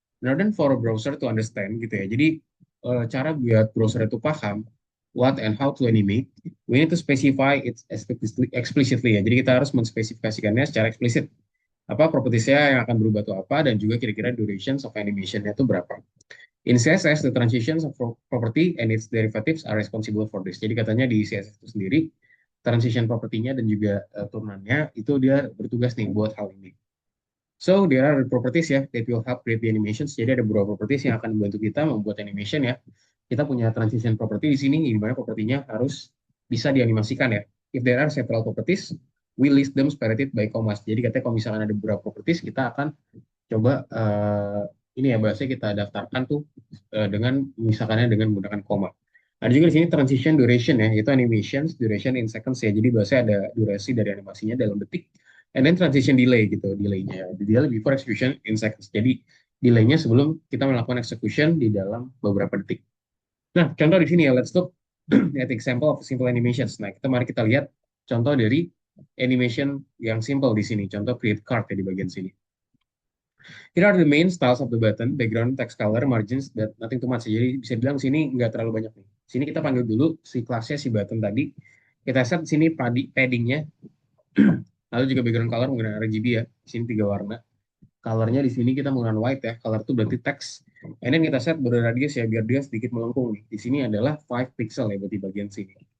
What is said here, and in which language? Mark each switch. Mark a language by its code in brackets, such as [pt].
[en] In order for a browser to understand [id] gitu ya. Jadi cara biar browser itu paham [en] what and how to animate, we need to specify it explicitly ya. [id] Jadi kita harus menspesifikasikannya secara eksplisit. Apa propertiesnya yang akan berubah itu apa dan juga kira-kira [en] durations of animation- [id] nya itu berapa. [en] In CSS, the transitions of property and its derivatives are responsible for this. [id] Jadi katanya di CSS itu sendiri, transition propertinya dan juga turunannya itu dia bertugas nih buat hal ini. [en] So, there are properties ya that will help create the animations. [id] Jadi ada beberapa properties yang akan membantu kita membuat animation ya. Kita punya transition property di sini, di mana propertinya harus bisa dianimasikan ya. [en] If there are several properties, we list them separated by commas. [id] Jadi katanya kalau misalkan ada beberapa properties, kita akan coba ini ya bahasanya kita daftarkan tuh dengan misalkannya dengan menggunakan koma. Ada juga di sini transition duration ya, itu [en] animations duration in seconds [id] ya. Jadi bahasanya ada durasi dari animasinya dalam detik. [en] And then transition delay gitu, delaynya. Delay before execution in seconds. [id] Jadi delaynya sebelum kita melakukan execution di dalam beberapa detik. Nah, contoh di sini ya, [en] let's look at example of simple animations. [id] Nah, mari kita lihat contoh dari animation yang simple di sini. Contoh create card ya di bagian sini. [en] Here are the main styles of the button, background, text color, margins, that nothing too much. [id] Jadi bisa bilang sini nggak terlalu banyak nih. Sini kita panggil dulu si kelasnya si button tadi. Kita set sini paddingnya, lalu juga background color menggunakan RGB ya. Di sini 3 warna. Colornya di sini kita menggunakan white ya. Color itu berarti text. And then kita set border radius ya biar dia sedikit melengkung nih. Di sini adalah 5 pixel ya berarti bagian sini.